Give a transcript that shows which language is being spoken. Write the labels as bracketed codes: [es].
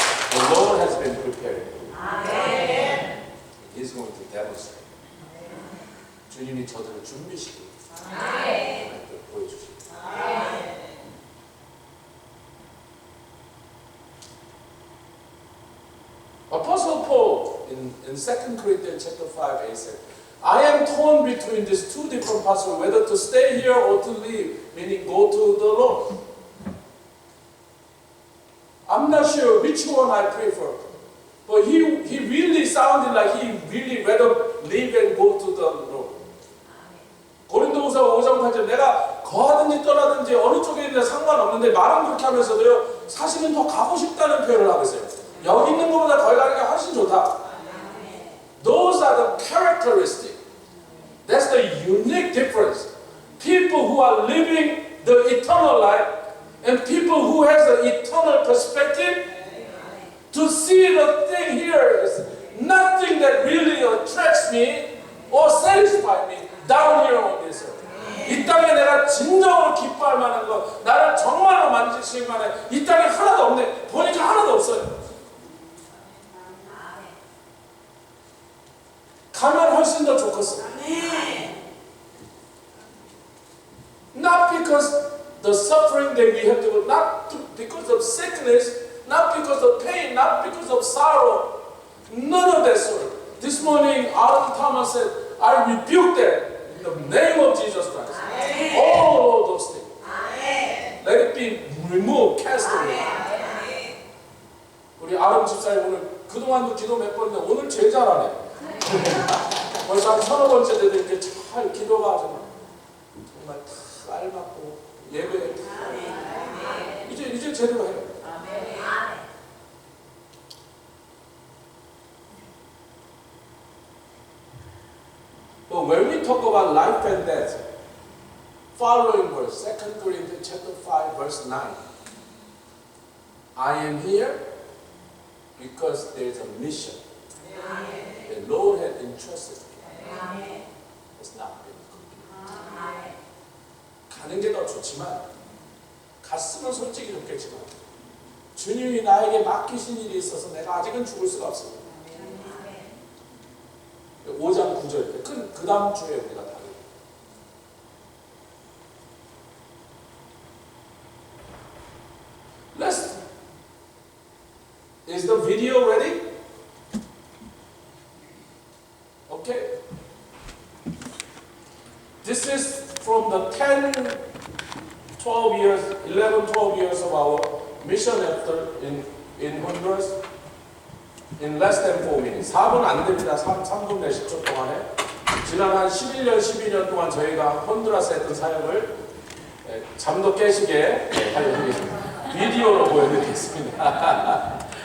[en] The Lord has been preparing. He is going to demonstrate. [ko] 주님이 저들을 준비시키고 보여주시고. [en] Apostle Paul in 2 Corinthians chapter 5, 8 said, I am torn between these two different paths, whether to stay here or to leave, meaning go to the Lord. I'm not sure which one I prefer. But he really sounded like he really rather leave and go to the room. [ko] 고린도후서 5장 8절 내가 거하든지 떠나든지 어느 쪽에 있는 상관없는데 말은 그렇게 하면서도요 사실은 더 가고 싶다는 표현을 하고 있어요. 여기 있는 것보다 거기 가는 게 훨씬 좋다. [en] Those are the characteristics. That's the unique difference. People who are living the eternal life and people who has the eternal perspective to see the thing here is nothing that really attracts me or satisfies me down here on this earth. [ko] 이 땅에 내가 진정으로 기뻐할 만한 것, 나를 정말로 만지실 만한 이 땅에 하나도 없네. 보니까 하나도 없어요. 가면 훨씬 더 좋겠어. [en] Not because the suffering that we have to go, not because of sickness, not because of pain, not because of sorrow. None of that sort. This morning, Arthur Thomas said, I rebuke that in the name of Jesus Christ. All of those things. Let it be removed, cast away. [ko] 우리 아름 집사님 오늘 그동안도 기도 몇 번 했는데 오늘 제일 잘하네. 벌써 한 서너 번째 돼도 이렇게 잘 기도가 정말 다 알맞고 예배에 이제 제대로 해요. [en] But when we talk about life and death, following verse, 2 Corinthians chapter 5, verse 9. I am here because there is a mission. The Lord has entrusted me. It's not been complete. [ko] 가는 게 더 좋지만, 갔으면 솔직히 좋겠지만, 주님이 나에게 맡기신 일이 있어서 내가 아직은 죽을 수가 없습니다. 5장 9절 그 다음 주에 우리가 다루고 [en] Is the video ready? Okay. This is from the 11, 12 years of our mission effort in Honduras. In less than 4 minutes. [ko] 4분 안 됩니다. 3분 몇 10초 동안에. 지난 한 11년, 12년 동안 저희가 혼두라스에 했던 사역을 잠도 깨시게 비디오로 보여드리겠습니다.